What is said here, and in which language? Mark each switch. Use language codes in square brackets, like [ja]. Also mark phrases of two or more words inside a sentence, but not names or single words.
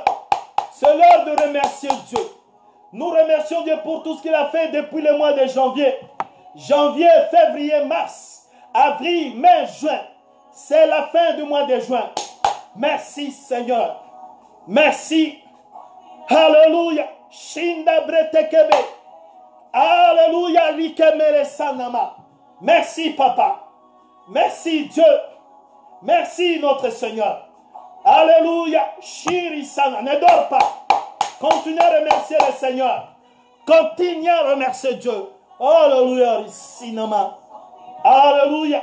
[fr] C'est l'heure de remercier Dieu. Nous remercions Dieu pour tout ce qu'il a fait depuis le mois de janvier. Janvier, février, mars, avril, mai, juin. C'est la fin du mois de juin. Merci Seigneur. Merci. Alléluia. Shinda bretekebe. Alléluia. Rikemere sanama. Merci Papa. Merci Dieu. Merci notre Seigneur. Alléluia. Shiri sana. Ne dors pas. Continue à remercier le Seigneur. Continue à remercier Dieu. Alléluia. Sinama. Alléluia.